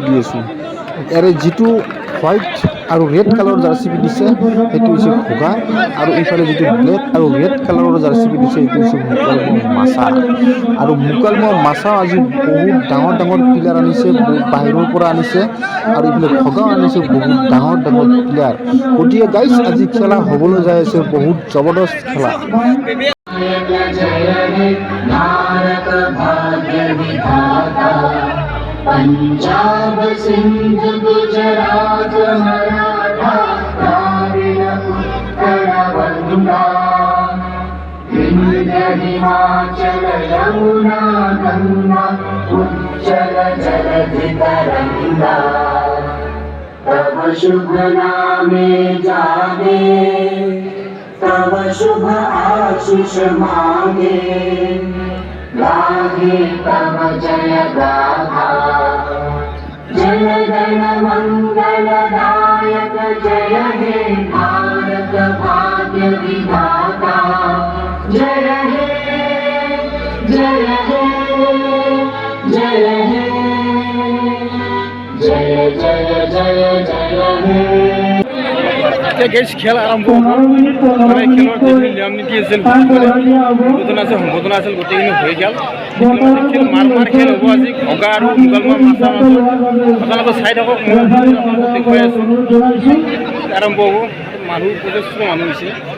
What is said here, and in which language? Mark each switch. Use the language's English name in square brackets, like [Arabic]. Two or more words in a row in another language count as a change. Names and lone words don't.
[Assamese] দি আছোঁ ইয়াৰে যিটো হোৱাইট আৰু ৰেড কালাৰৰ জাৰ্চি পিন্ধিছে সেইটো হৈছে ঘগা আৰু ইফালে যিটো ব্লেক আৰু ৰেড কালাৰৰ জাৰ্চি পিন্ধিছে সেইটো হৈছে মুকালমুৱা মাছা আৰু মুকালমুৱা মাছা আজি বহুত ডাঙৰ প্লেয়াৰ আনিছে বাহিৰৰ পৰা আনিছে আৰু ইফালে ঘগাও আনিছে বহুত ডাঙৰ প্লেয়াৰ গতিকে গাইছ আজি খেলা হ'বলৈ যাই আছে বহুত জবৰদস্ত খেলা [Bangla] पंजाब सिंध गुजरात मराठा द्राविड़ উৎকল বঙ্গ বিন্ধ্য হিমাচল যমুনা গঙ্গা উচ্ছল জলধি তরঙ্গ তব শুভ নামে জাগে তব শুভ আশিস মাগে গাহে তব জয় গাথা জয় গণ মঙ্গলদায়ক জয় হে ভারত ভাগ্য বিধাতা জয় হে জয় হে জয় হে जय हे জয় জয় জয় জয় হে [Assamese] খেল আৰম্ভ হ'ব মানে খেলৰ যিখিনি নিয়ম নীতি আছিল সম্বোধনা আছিল গোটেইখিনি হৈ গ'ল খেল মাৰ খেল হ'ব আজি ঘগা আৰু মুকালমুৱা মাছাৰ মাজত আপোনালোকে চাই থাকক মই দেখুৱাই আছোঁ আৰম্ভ হ'ব মানুহ যথেষ্ট মানুহ হৈছে